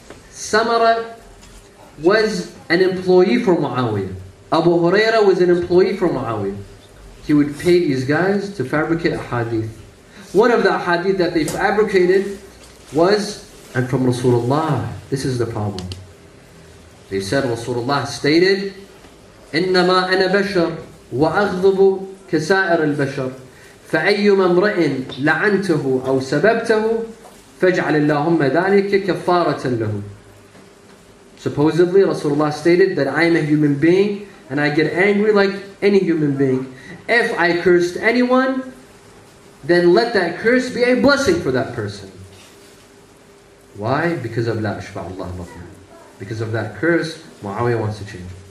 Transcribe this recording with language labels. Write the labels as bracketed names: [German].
[English] Samara was an employee for Muawiyah. Abu Hurairah was an employee for Muawiyah. He would pay these guys to fabricate a hadith. One of the hadith that they fabricated was, and from Rasulullah. This is the problem. [Arabic] They said Rasulullah stated, إنما أنا بشر وأغضب كسائر البشر فأيما امرئ لعنته أو سببته فاجعل اللهم ذلك كفارة له. [English] Supposedly Rasulullah stated that I am a human being and I get angry like any human being. If I cursed anyone, then let that curse be a blessing for that person. Why? Because of [Arabic] La ashba Allah batna. [English] Because of that curse, Muawiyah wants to change.